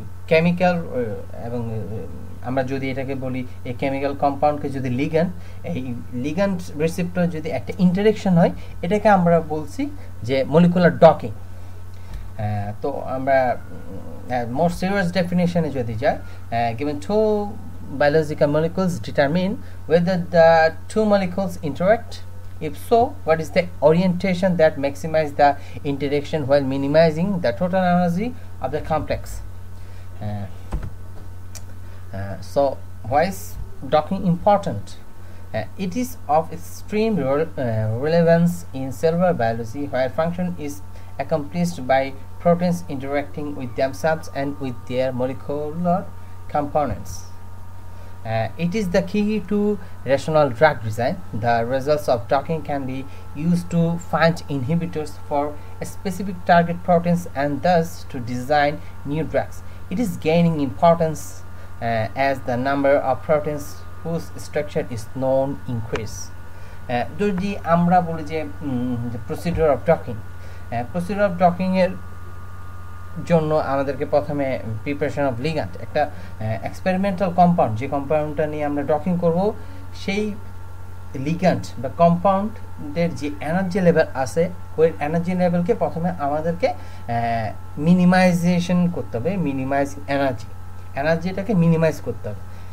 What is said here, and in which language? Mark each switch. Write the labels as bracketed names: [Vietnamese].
[Bangla] Chemical এবং আমরা যদি এটাকে বলি এই কেমিক্যাল কম্পাউন্ডকে যদি লিগ্যান্ড, এই লিগ্যান্ড রিসেপ্টর যদি একটা ইন্টারেকশন হয়, এটাকে আমরা বলছি যে মলিকুলার ডকিং। তো আমরা মোর সিরিয়াস ডেফিনেশনে যদি যাই, [English] given two biological molecules determine whether the two molecules interact. If so, what is the orientation that maximizes the interaction while minimizing the total energy of the complex? So why is docking important? It is of extreme relevance in cellular biology, where function is accomplished by proteins interacting with themselves and with their molecular components. It is the key to rational drug design. The results of docking can be used to find inhibitors for specific target proteins and thus to design new drugs. It is gaining importance as the number of proteins whose structure is known increase. [Bangla] যদি আমরা বলি যে procedure of docking, procedure of docking এর জন্য আমাদেরকে প্রথমে preparation of ligand, একটা experimental compound, যে কম্পাউন্ডটা নিয়ে আমরা ডকিং করব, সেই লিগ্যান্ড বা কম্পাউন্ডের যে এনার্জি লেভেল আছে, ওই এনার্জি লেভেলকে প্রথমে আমাদেরকে মিনিমাইজেশন করতে হবে, মিনিমাইজ এনার্জিটাকে মিনিমাইজ করতে হবে।